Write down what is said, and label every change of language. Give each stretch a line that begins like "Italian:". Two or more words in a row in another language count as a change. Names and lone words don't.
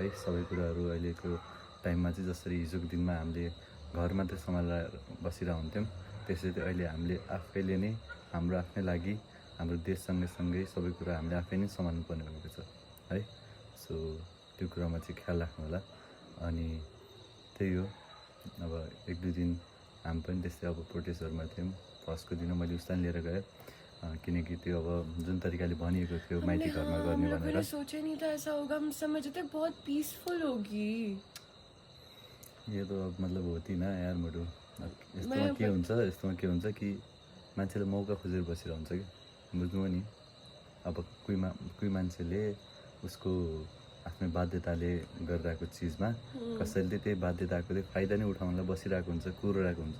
Nepali: सबै कुराहरू अहिलेको टाइममा चाहिँ जसरी हिजोको दिनमा हामीले घर मात्रै सम्हालेर बसिरहेको हुन्थ्यौँ त्यसरी चाहिँ अहिले हामीले आफैले नै हाम्रो आफ्नै लागि हाम्रो देश सँगै सबै कुरा हामीले आफै नै सम्हाल्नु पर्ने भएको छ है। सो त्यो कुरामा चाहिँ ख्याल राख्नु होला। अनि त्यही हो, अब 1-2 दिन हामी पनि त्यस्तै अब प्रोटेस्टहरूमा थियौँ। फर्स्टको दिन मैले उसलाई लिएर गएँ किनकि त्यो अब जुन तरिकाले भनिएको थियो माइती घरमा गर्ने भनेर।
Hindi: सोचा नहीं था ऐसा होगा, हम समझे थे बहुत पीसफुल होगी। यो त मतलब होती ना यार मोटो।
Nepali: यस्तोमा के हुन्छ कि मान्छेले मौका खोजेर बसिरहन्छ कि बुझ्नुभयो नि। अब कोही मान्छेले उसको आफ्नो बाध्यताले गरिरहेको चिजमा कसैले त्यही बाध्यताको चाहिँ फाइदा नै उठाउनलाई बसिरहेको हुन्छ, कुरिरहेको हुन्छ।